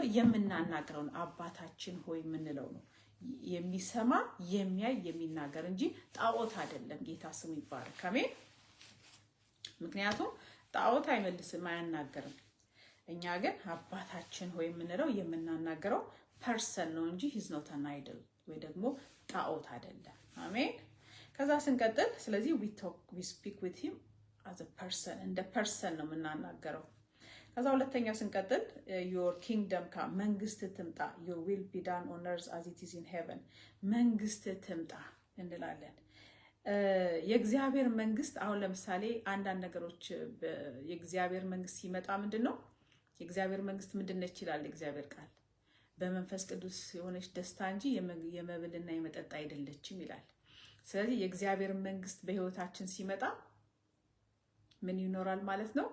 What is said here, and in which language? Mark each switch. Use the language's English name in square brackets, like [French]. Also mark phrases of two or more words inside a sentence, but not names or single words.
[Amharic] የምናናገረውን አባታችን ሆይ የምንለው ነው። የሚሰማ የሚያይ የሚናገር እንጂ ጣዖት አይደለም። ጌታ ስሙ ይባረክ አሜን። ምክንያቱም ጣዖት አይመልስም አያናገርም። እኛ ግን አባታችን ሆይ የምንለው የምናናገረው ፐርሰን ነው እንጂ [English] he's not an idol [Amharic] ወይ ደግሞ ጣዖት አይደለም አሜን። ከዛ ስንቀጥል ስለዚህ [English] we speak with him as a person [Amharic] እንደ ፐርሰን ነው የምናናገረው። ከዛ ሁለተኛ ስንቀጥል [English] your kingdom come [Amharic] መንግስት ትምጣ [English] your will be done on earth as it is in heaven [Amharic] መንግስት ትምጣ እንላለን። የእግዚአብሔር መንግስት አሁን ለምሳሌ አንዳንድ ነገሮች የእግዚአብሔር መንግስት ሲመጣ ምንድነው? የእግዚአብሔር መንግስት ምንድነች ይላል የእግዚአብሔር ቃል በመንፈስ ቅዱስ የሆነች ደስታ እንጂ የመብልና የመጠጥ አይደለችም ይላል። ስለዚህ የእግዚአብሔር መንግስት በህይወታችን ሲመጣ ምን ይኖራል ማለት ነው?